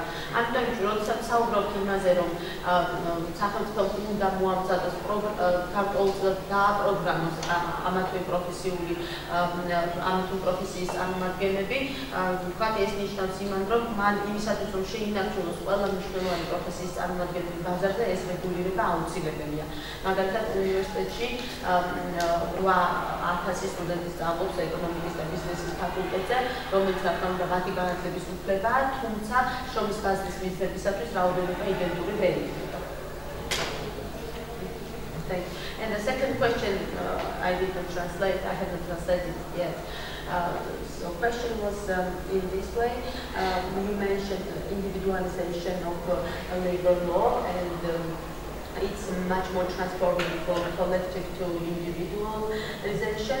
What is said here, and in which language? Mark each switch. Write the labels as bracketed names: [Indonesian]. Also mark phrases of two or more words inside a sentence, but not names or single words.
[Georgian] ამიტომ როდესაც საუბრობთ იმაზე, რომ სახელმწიფომ უნდა მოამზადოს გარკვეულწილად დააპროგრამოს ამათვე პროფესიის წარმომადგენლები, ვთქვათ, ეს ნიშნავს იმან, რომ მან იმისათვის, რომ შეინარჩუნოს ყველა მნიშვნელოვანი პროფესიის წარმომადგენლები ბაზარზე, ეს რეგულირება აუცილებელია. მაგალითად, უნივერსიტეტში 8,000 სტუდენტი სწავლობს ეკონომიკის და ბიზნესის ფაკულტეტზე, რომელიც რა თქმა უნდა მათი განათლების უფლებაა, თუმცა შრომის ბაზრის მიზნებისათვის რაოდენობა იდენტური ვერ იქნება. [English] And the second question, I didn't translate, I haven't translated it yet. So question was in this way, you mentioned individualization of labor law and it's much more transforming from collective to individualization.